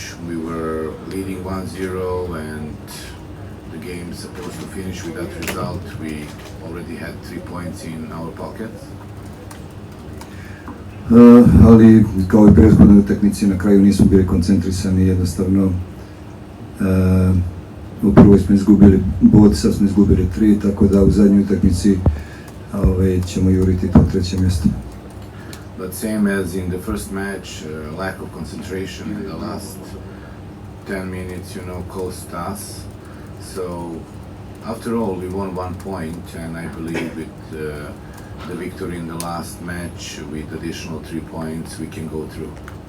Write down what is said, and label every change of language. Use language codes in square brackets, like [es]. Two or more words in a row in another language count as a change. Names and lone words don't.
[en] We were leading 1-0 and the game supposed to finish with that result. We already had 3 points in our pockets. [bs] Ali kao i prethodnoj utakmici na kraju nismo bili koncentrisani, jednostavno u prvoj smo izgubili bod, sad smo izgubili 3, tako da u zadnjoj utakmici ćemo juriti to 3. mjesto. [en] But same as in the first match, lack of concentration in the last 10 minutes, cost us. So after all, we won 1 point, and I believe with the victory in the last match, with additional 3 points, we can go through.